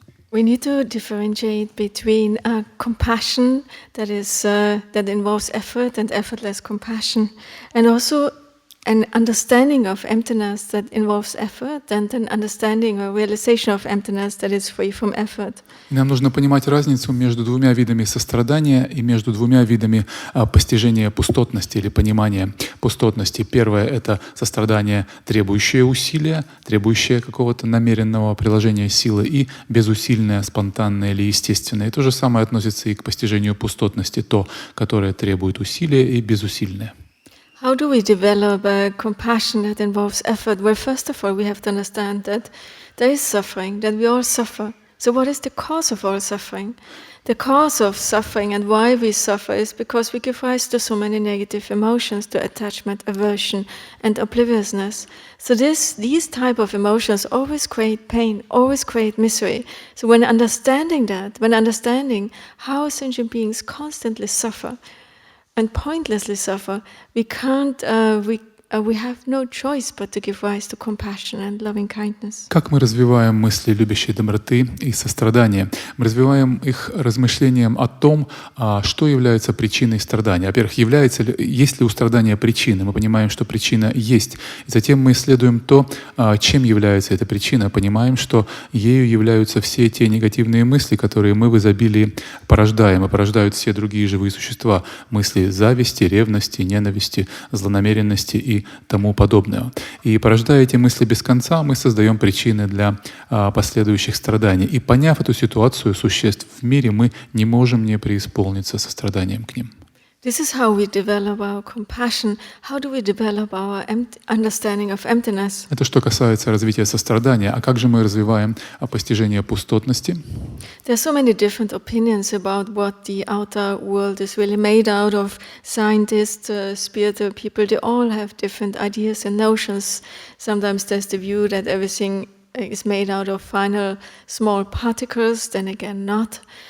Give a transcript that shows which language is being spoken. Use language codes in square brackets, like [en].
[en] We need to differentiate between compassion that involves effort and effortless compassion, and also an understanding of emptiness that involves effort, and an understanding or realization of emptiness that is free from effort. [ru] Нам нужно понимать разницу между двумя видами сострадания и между двумя видами постижения пустотности или понимания пустотности. Первое — это сострадание, требующее усилия, требующее какого-то намеренного приложения силы, и безусильное, спонтанное или естественное. И то же самое относится и к постижению пустотности, то, которое требует усилия, и безусильное. [en] How do we develop a compassion that involves effort? Well, first of all, we have to understand that there is suffering, that we all suffer. So what is the cause of all suffering? The cause of suffering and why we suffer is because we give rise to so many negative emotions, to attachment, aversion, and obliviousness. So these type of emotions always create pain, always create misery. So when understanding how sentient beings constantly suffer, and pointlessly suffer, we can't we have no choice but to give rise to compassion and loving kindness. [ru] Как мы развиваем мысли любящей доброты и сострадания? Мы развиваем их размышлением о том, что является причиной страдания. Во-первых, есть ли у страдания причины? Мы понимаем, что причина есть. И затем мы исследуем то, чем является эта причина. Понимаем, что ею являются все те негативные мысли, которые мы в изобилии порождаем, и порождают все другие живые существа. Мысли зависти, ревности, ненависти, злонамеренности и тому подобное. И порождая эти мысли без конца, мы создаем причины для последующих страданий. И поняв эту ситуацию существ в мире, мы не можем не преисполниться состраданием к ним. [en] This is how we develop our compassion. How do we develop our understanding of emptiness? [ru] Это что касается развития сострадания. А как же мы развиваем постижение пустотности? [en] There are so many different opinions about what the outer world is really made out of. Scientists, spiritual people, they all have different ideas and notions. Sometimes there's the view that everything is made out of final small particles, then again not.